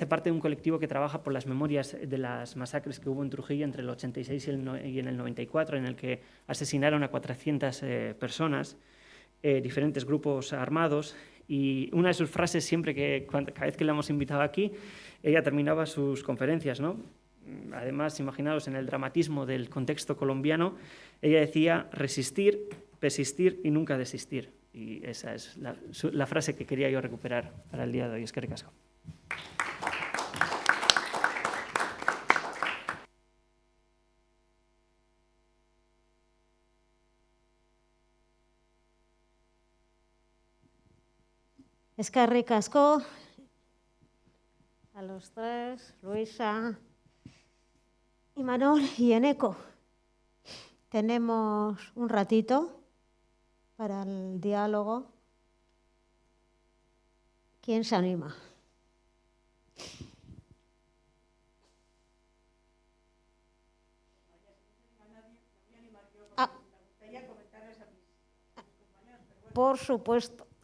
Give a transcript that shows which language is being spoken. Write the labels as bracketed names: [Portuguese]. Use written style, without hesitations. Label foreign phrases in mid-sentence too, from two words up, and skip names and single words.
[Spanish] parte de un colectivo que trabaja por las memorias de las masacres que hubo en Trujillo entre el 86 y en el 94, en el que asesinaron a 400 personas, diferentes grupos armados, y una de sus frases siempre cada vez que la hemos invitado aquí, ella terminaba sus conferencias, ¿no?, además, imaginaos en el dramatismo del contexto colombiano, ella decía resistir, persistir y nunca desistir. Y esa es la frase que quería yo recuperar para el día de hoy. [Basque] Eskerrik asko. Eskerrik asko [Spanish] a los tres, Luisa, Imanol y Eneko. Tenemos un ratito para el diálogo. ¿Quién se anima? Por supuesto.